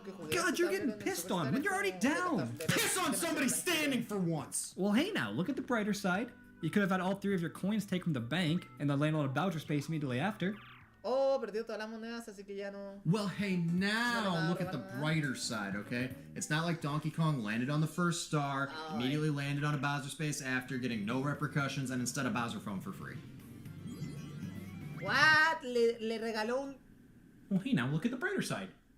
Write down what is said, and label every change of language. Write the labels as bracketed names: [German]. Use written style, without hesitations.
[English] God, you're getting pissed on when you're already down. Piss on somebody standing for once! Well, hey now, look at the brighter side. You could have had all 3 of your coins taken from the bank and then land on a Bowser space immediately after. [Spanish] Oh, perdió todas las monedas, así que ya no. [English] Well, hey, now look at the brighter side, okay? It's not like Donkey Kong landed on the first star, immediately landed on a Bowser space after, getting no repercussions, and instead a Bowser phone for free. What? [Spanish] Le regaló un [English] Well, hey now, look at the brighter side.